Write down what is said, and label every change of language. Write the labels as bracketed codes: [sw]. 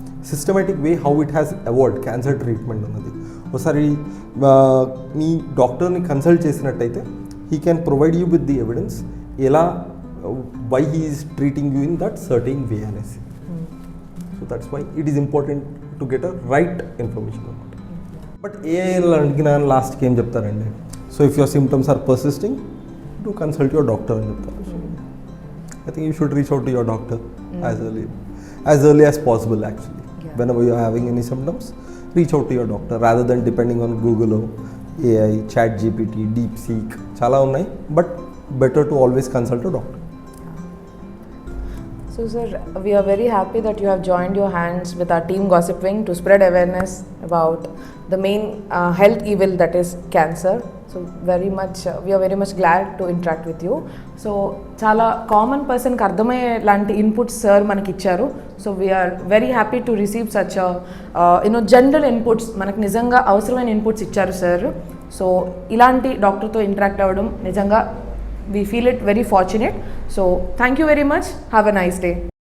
[en] systematic way how it has award cancer treatment [te] అన్నది. ఒకసారి మీ డాక్టర్ని కన్సల్ట్ చేసినట్టయితే [en] he can provide you with the evidence ఎలా why he is treating you in that certain way [te] అనేసి. [en] so that's why it is important to get a right information [te] అనమాట. [en] but [te] ఏఐలో అడిగిన లాస్ట్కి ఏం చెప్తారండి, [en] so if your symptoms are persisting to consult your doctor [te] అని చెప్తారు. [en] I think you should reach out to your doctor as early as possible actually. Yeah. Whenever you are having any symptoms, reach out to your doctor rather than depending on Google or AI, ChatGPT, DeepSeek. [te] Chala unnai, [en] but better to always consult a doctor. So sir, we are very happy that you have joined your hands with our team Gossip Wing to spread awareness about the main health evil that is cancer. So we are very much glad to interact with you. [te] So చాలా common పర్సన్కి అర్థమయ్యే లాంటి inputs sir మనకి ఇచ్చారు. [en] so we are very happy to receive such general inputs, [te] మనకు నిజంగా అవసరమైన inputs ఇచ్చారు సార్. [en] so [te] ఇలాంటి డాక్టర్తో ఇంటరాక్ట్ అవ్వడం నిజంగా [en] we feel it very fortunate. So thank you very much. Have a nice day.